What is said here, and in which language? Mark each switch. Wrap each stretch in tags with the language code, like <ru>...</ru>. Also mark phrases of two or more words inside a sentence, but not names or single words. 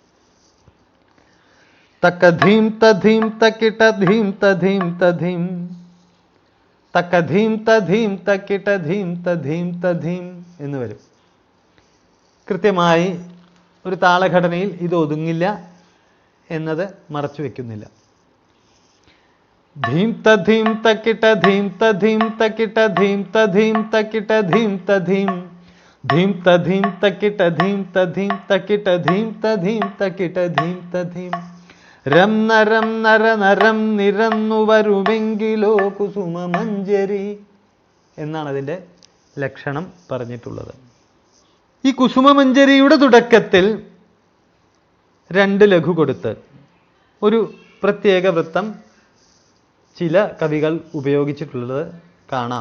<ml>തകധീം തധീം തക്കിട്ട ധീം തധീം തധീം തകധീം തധീം തക്കിട്ട ധീം തധീം തധീം എന്ന് വരും. കൃത്യമായി ഒരു താളഘടനയിൽ ഇത് ഒതുങ്ങില്ല എന്നത് മറച്ചു വെക്കുന്നില്ല. धीम तधीम तकिट धीम तधीम तकिट धीम तधीम तकिट धीम तधीम ധീം തധീം തക്കിട്ട ധീം തധീം തക്കിട്ട ധീം തധീം തക്കിട്ട ധീം തധീം. രം നരം നര നരം നിരന്നു വരുമെങ്കിലോ കുസുമമഞ്ജരി എന്നാണ് അതിൻ്റെ ലക്ഷണം പറഞ്ഞിട്ടുള്ളത്. ഈ കുസുമമഞ്ജരിയുടെ തുടക്കത്തിൽ 2 ലഘു കൊടുത്ത് ഒരു പ്രത്യേക വൃത്തം ചില കവികൾ ഉപയോഗിച്ചിട്ടുള്ളത് കാണാം.</ml>